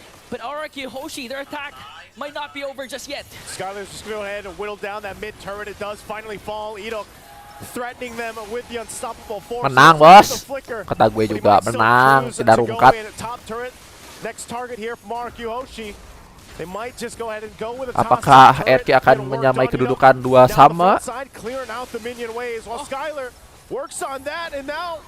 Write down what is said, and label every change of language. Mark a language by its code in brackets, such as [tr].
[en] But RRQ Hoshi, their attack might not be over just yet. Skylar's just gonna go ahead and whittle down that mid turret. It does finally fall. Edok threatening them with the unstoppable force. [id] Menang, bos. Kata gue juga menang. Tidak rungkat. [en] Top turret. Next target here from RRQ Hoshi. They might just go ahead and go with a [id] Apakah RRQ akan menyamai kedudukan 2 sama? [en] Clearing out the minion waves while Skylar works on that, and now